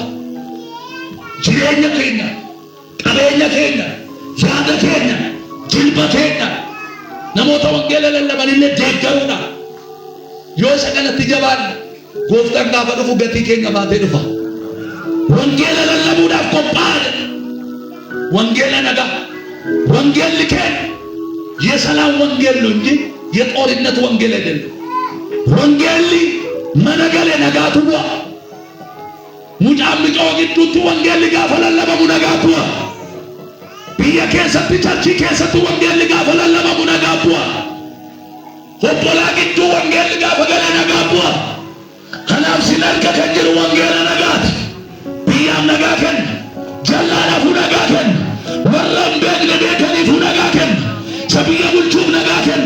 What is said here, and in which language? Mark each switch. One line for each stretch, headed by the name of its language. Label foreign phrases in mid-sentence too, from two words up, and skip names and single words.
Oromo: Jireenya keenya qabeenya keenya yaada keenya jilba keenya namoota wangeela lallabanillee deeggaruudha. Yoo isa kanatti jabaanne gooftaan gaafa dhufu gatii keenya baatee dhufa. Wangeela lallabuudhaaf qophaa'aa wangeela nagaa wangeelli keenya
Amharic: የሰላም ወንጌል ነው እንጂ የጦርነት ወንጌል አይደለም። ወንጌል መነገለ ነጋቱ
Oromo: mucaa gidduutti wangeelli gaafa lallabamu nagaa bu'a. Biyya keessatti chachii keessatti wangeelli gaafa lallabamu nagaa bu'a. Obbolaa gidduu wangeelli gaafa gale nagaa bu'a. Kanaaf sin harka kan jiru wangeela nagaati. Biyyaaf nagaa kenna, jallaadhaafuu nagaa kenna, warra hin beekne beekaniifuu nagaa kenna, isa biyya bulchuuf nagaa kenna.